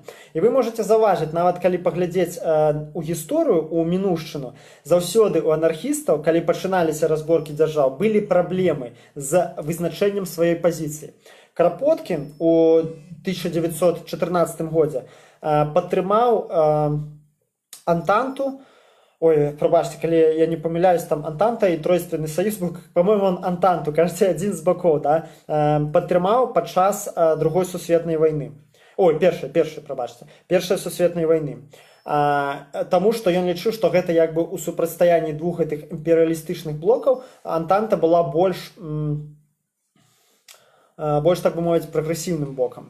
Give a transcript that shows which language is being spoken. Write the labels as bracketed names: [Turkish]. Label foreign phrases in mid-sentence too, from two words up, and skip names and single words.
[Belarusian] І вы можаце заўважыць, нават калі паглядзець у гісторыю, у мінуўшчыну, заўсёды у анархістаў, калі пачыналіся разборкі дзяржаў, былі праблемы з вызначэннем сваёй пазіцыі. Крапоткін у 1914 годзе падтрымаў Антанту. Ой, пробачьте, калі я не памыляюсь, там Антанта і Тройственны саюз быў, [Russian] по-моему, он Антанту, кажется, [Belarusian] адзін з бакоў, да, падтрымаў падчас другой сусветнай вайны. Ой, першай сусветнай вайны. Таму што ён лічыў, што гэта як бы ў супрацьстаянні двух гэтых імперыялістычных блокаў Антанта была больш, так бы мовіць, прагрэсіўным бокам.